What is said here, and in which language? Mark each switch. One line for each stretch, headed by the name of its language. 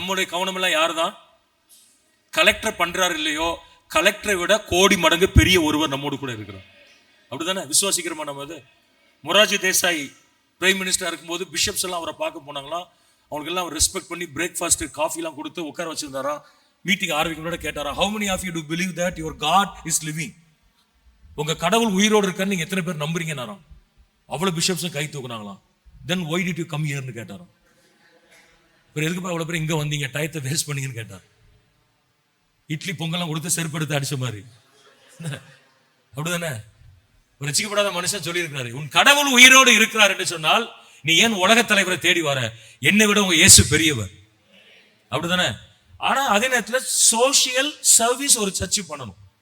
Tamil: நம்மளுடைய கவனம் எல்லாம் யாரு தான்? கலெக்டர் பண்றாரு இல்லையோ, கலெக்டரை விட கோடி மடங்கு பெரிய ஒருவர் நம்மோடு கூட இருக்கிறார். அப்படிதானே விசுவாசிக்கிறோமா நம்ம? அது மொரார்ஜி தேசாய் பிரைம் மினிஸ்டரா இருக்கும்போது பிஷப்ஸ் எல்லாம் அவரை பார்க்க போனாங்களாம். அவங்களுக்கு எல்லாம் ரெஸ்பெக்ட் பண்ணி பிரேக்ஃபாஸ்ட் காஃபி எல்லாம் கொடுத்து உட்கார வச்சிருந்தாரா. மீட்டிங் ஆரம்பிக்க கேட்டாரா,
English: how many of you do believe that your God is living?
Tamil: உங்க கடவுள் உயிரோடு இருக்கான்னு நீங்க எத்தனை பேர் நம்புறீங்கன்னாராம். அவ்வளவு பிஷப்ஸும் கை தூக்குனாங்களாம்.
English: then why did you come here ன்னு
Tamil: கேட்டாராம். எதுக்குப்பா அவ்வளவு பேர் இங்க வந்தீங்க, டயத்தை வேஸ்ட் பண்ணீங்கன்னு கேட்டார். இட்லி பொங்கல்லாம் கொடுத்து செருப்படுத்து அடிச்ச மாதிரி. அப்படிதானே ரசிக்கப்படாத மனுஷன் சொல்லி இருக்கிறாரு, உன் கடவுள் உயிரோடு இருக்கிறார் என்று சொன்னால் நீ ஏன் உலக தலைவரை தேடி வர? என்னை விட உங்க இயேசு பெரியவர். அப்படிதானே? ஆனா அதே நேரத்தில் சோசியல் சர்வீஸ் ஒரு சர்ச் பண்ணணும்.